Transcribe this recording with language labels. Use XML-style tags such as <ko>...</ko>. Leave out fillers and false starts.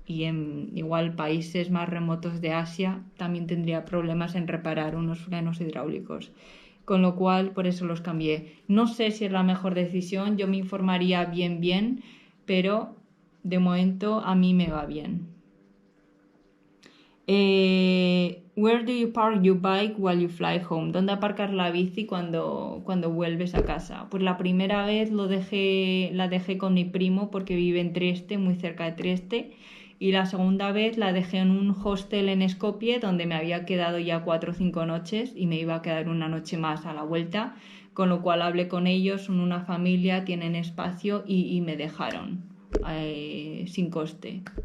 <es>Y en igual países más remotos de Asia también tendría problemas en reparar unos frenos hidráulicos. Con lo cual, por eso los cambié. No sé si es la mejor decisión, yo me informaría bien, pero de momento a mí me va bien.</es> <en>Where do you park your bike while you fly home?</en> <es>¿Dónde aparcas la bici cuando vuelves a casa? Pues la primera vez la dejé con mi primo porque vive en Trieste, muy cerca de Trieste. Y la segunda vez la dejé en un hostel en Skopje donde me había quedado ya 4 o 5 noches y me iba a quedar una noche más a la vuelta, con lo cual hablé con ellos, son una familia, tienen espacio y me dejaron sin coste.</es>